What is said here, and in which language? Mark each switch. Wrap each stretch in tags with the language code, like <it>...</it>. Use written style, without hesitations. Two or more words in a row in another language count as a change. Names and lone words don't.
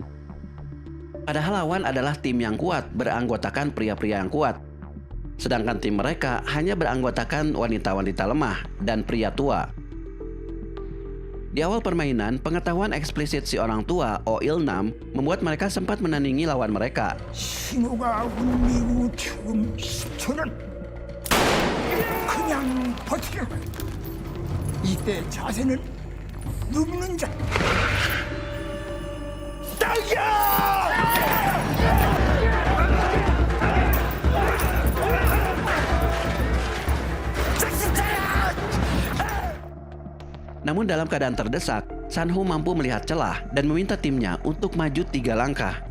<id>Padahal lawan adalah tim yang kuat, beranggotakan pria-pria yang kuat. Sedangkan tim mereka hanya beranggotakan wanita-wanita lemah dan pria tua. Di awal permainan, pengetahuan eksplisit si orang tua, Oh Il-nam, membuat mereka sempat menandingi lawan mereka.</id> <ko>신호가 울리고 지금 10초는 그냥 버티게. 이때 자세는 눕는 자. 딸기야!</ko> <id>Namun dalam keadaan terdesak, Sang-hu mampu melihat celah dan meminta timnya untuk maju 3 langkah.</id>